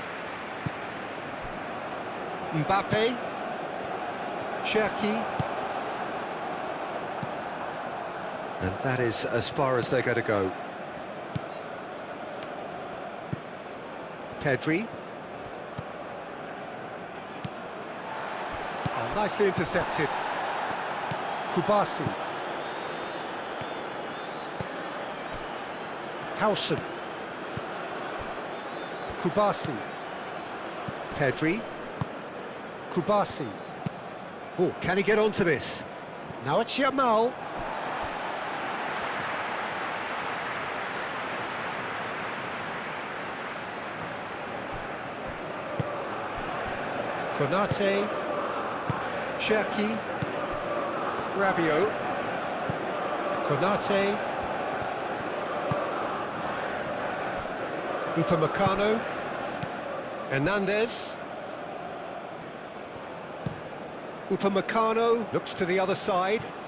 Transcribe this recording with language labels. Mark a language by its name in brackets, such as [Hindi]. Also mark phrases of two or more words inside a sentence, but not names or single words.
[English] Mbappe, Cherki, and that is as far as they're going to go. Pedri. Oh, nicely intercepted. Kubasi. Howson. Kubasi. Pedri. Kubasi. Oh, can he get onto this? Now it's Yamal. Konate, Cherki, Rabiot, Konate, Upamecano, Hernandez, Upamecano looks to the other side.